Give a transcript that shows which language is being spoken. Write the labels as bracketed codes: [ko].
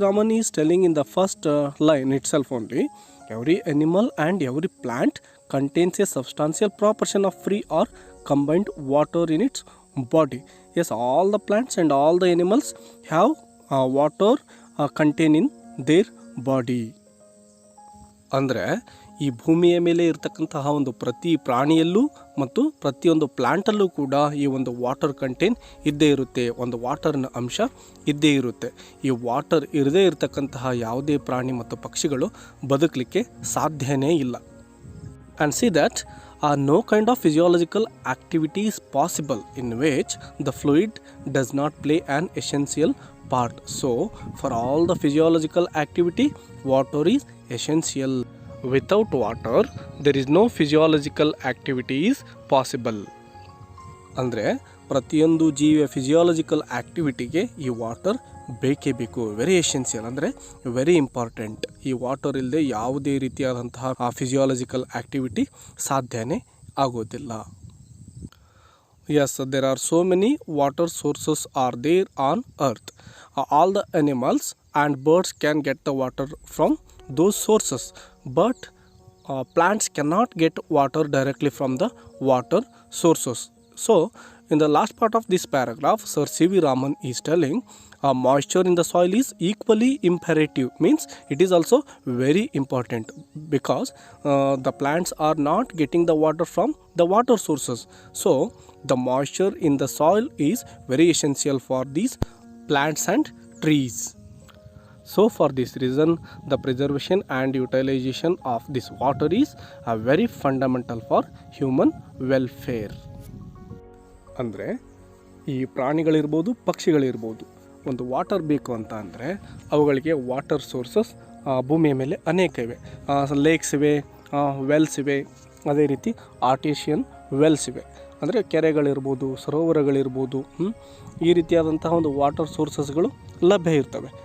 [en] Raman is telling in the first line itself only, every animal and every plant contains a substantial proportion of free or combined water in its body. Yes, all the plants and all the animals have water contained in their body. [kn] ಅಂದರೆ ಈ ಭೂಮಿಯ ಮೇಲೆ ಇರತಕ್ಕಂತಹ ಒಂದು ಪ್ರತಿ ಪ್ರಾಣಿಯಲ್ಲೂ ಮತ್ತು ಪ್ರತಿಯೊಂದು ಪ್ಲ್ಯಾಂಟಲ್ಲೂ ಕೂಡ ಈ ಒಂದು ವಾಟರ್ ಕಂಟೆಂಟ್ ಇದ್ದೇ ಇರುತ್ತೆ, ಒಂದು ವಾಟರ್ನ ಅಂಶ ಇದ್ದೇ ಇರುತ್ತೆ. ಈ ವಾಟರ್ ಇರದೇ ಇರತಕ್ಕಂತಹ ಯಾವುದೇ ಪ್ರಾಣಿ ಮತ್ತು ಪಕ್ಷಿಗಳು ಬದುಕಲಿಕ್ಕೆ ಸಾಧ್ಯನೇ ಇಲ್ಲ. [en] And see that no kind of physiological activity is possible in which the fluid does not play an essential part. So, for all the physiological activity, water is essential. Without water, there is no physiological activity is possible. [kn] ಅಂದರೆ ಪ್ರತಿಯೊಂದು ಜೀವಿಯ physiological ಆ್ಯಕ್ಟಿವಿಟಿಗೆ ಈ water ಬೇಕೇ ಬೇಕು. [en] very essential [kn] ಅಂದರೆ [en] Very important. [kn] ಈ water ಇಲ್ಲದೆ ಯಾವುದೇ ರೀತಿಯಾದಂತಹ ಫಿಸಿಯಾಲಜಿಕಲ್ ಆ್ಯಕ್ಟಿವಿಟಿ ಸಾಧ್ಯನೇ ಆಗೋದಿಲ್ಲ. [en] Yes, there are so many water sources are there on earth. All the animals and birds can get the water from those sources, but plants cannot get water directly from the water sources. So, in the last part of this paragraph, Sir C.V. Raman is telling moisture in the soil is equally imperative, means it is also very important because the plants are not getting the water from the water sources. So, the moisture in the soil is very essential for these plants and trees. So, for this reason, the preservation and utilization of this water is very fundamental for human welfare. [kn] ಅಂದರೆ ಈ ಪ್ರಾಣಿಗಳಿರ್ಬೋದು, ಪಕ್ಷಿಗಳಿರ್ಬೋದು, ಒಂದು water ಬೇಕು ಅಂತ ಅಂದರೆ ಅವುಗಳಿಗೆ water sources ಭೂಮಿಯ ಮೇಲೆ ಅನೇಕ ಇವೆ. ಲೇಕ್ಸ್ ಇವೆ, ವೆಲ್ಸ್ ಇವೆ, ಅದೇ ರೀತಿ ಆರ್ಟಿಷಿಯನ್ ವೆಲ್ಸ್ ಇವೆ. ಅಂದರೆ ಕೆರೆಗಳಿರ್ಬೋದು, ಸರೋವರಗಳಿರ್ಬೋದು, ಈ ರೀತಿಯಾದಂತಹ ಒಂದು ವಾಟರ್ ಸೋರ್ಸಸ್ಗಳು ಲಭ್ಯ ಇರ್ತವೆ.